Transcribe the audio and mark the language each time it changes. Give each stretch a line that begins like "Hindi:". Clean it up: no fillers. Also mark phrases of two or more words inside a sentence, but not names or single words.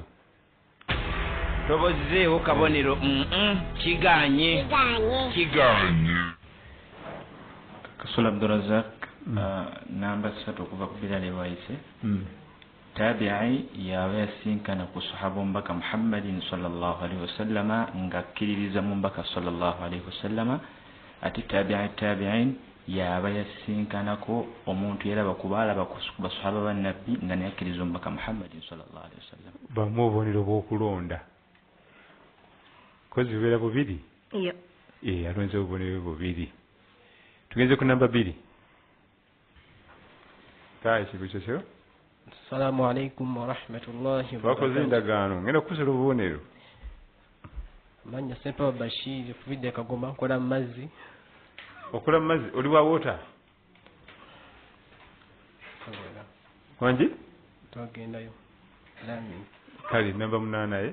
Ganda: Tobozeewo kabonero. Kiganye. Kasula Abdurazak, namba 3 okuva ku Bilal Waise. Tabi'i yaba yasinkana ku sahaba mbaka Muhammadin
Arabic: sallallahu alaihi wasallama
Ganda: ngakkiririza mu mbaka
Arabic: sallallahu alaihi wasallama,
Ganda: ate tabi'in yaba yasinkanako omuntu yalaba kubalaba ku basahaba ba nabbi nga nakkiriza mbaka Muhammadin
Arabic: sallallahu alaihi wasallam.
Ganda: Bamu obubonero bw'okulonda kozi bibeera bubiri. Iyo alonze obubonero bubiri. Tugenze ku namba 2. Kaya kibuzo kyo.
Arabic: Assalamu alaikum wa rahmatullahi wa barakatuh.
Ganda: Wakoze endagaano ngenda kusala obubonero. Manya Sempa Bashir Fuvide Kagoma kola mazzi. Okola mazzi oli wa wota? Wanji? Twagendayo. Lami. Kali namba 8